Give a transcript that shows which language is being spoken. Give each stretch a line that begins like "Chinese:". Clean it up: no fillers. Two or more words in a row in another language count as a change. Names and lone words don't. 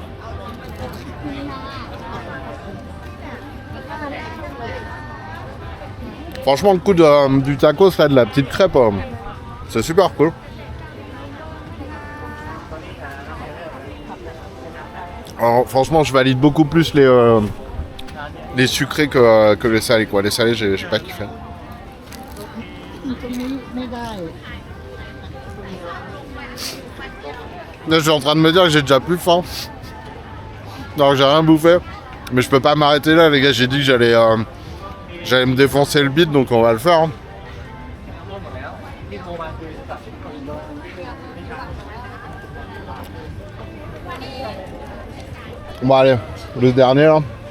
French: Franchement, le coup du tacos, là, de la petite crêpe, c'est super cool. Alors, franchement, je valide beaucoup plus les sucrés que les salés, quoi. Les salés, j'ai pas kiffé.
Thai: ตรงนี้ไม่ได้
French: Là, je suis en train de me dire que j'ai déjà plus faim. Alors, j'ai rien bouffé. Mais je peux pas m'arrêter là, les gars. J'ai dit que j'allais me défoncer le bide, donc on va le faire. Hein. Bon, allez, le dernier là.